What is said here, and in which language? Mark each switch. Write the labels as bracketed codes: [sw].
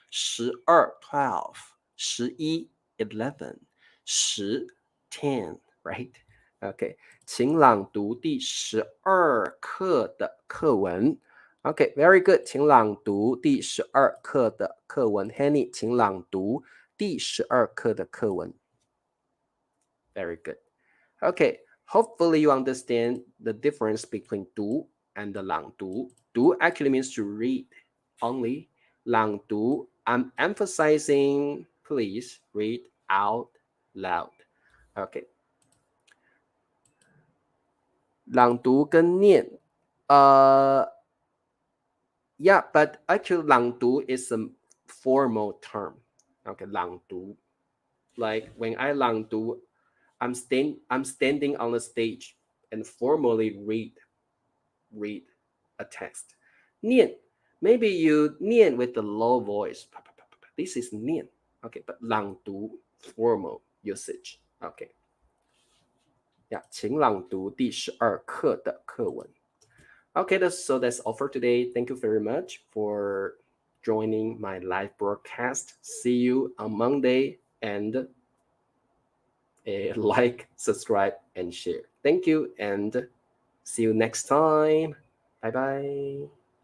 [en] 12 12 11 11 10 10, right? [zh] Okay, 请朗讀第12課的課文. [en] Okay, very good. [zh] 请朗讀第12課的課文. Henny, 请朗讀第12課的課文. [en] Very good. Okay, hopefully you understand the difference between 讀 and the 朗讀. 讀 actually means to read only. 朗讀, I'm emphasizing, please read out loud. Okay. [zh] 朗讀跟念, [en] yeah, but actually 朗讀 is a formal term. Okay, 朗讀. Like when I 朗讀, I'm standing on the stage and formally read a text. 念, maybe you 念 with the low voice. This is 念.Okay, but 朗讀 formal usage. Okay. [zh] Yeah, 请朗讀第12課的課文. [en] Okay, so that's all for today. Thank you very much for joining my live broadcast. See you on Monday, and like, subscribe, and share. Thank you, and see you next time. Bye-bye.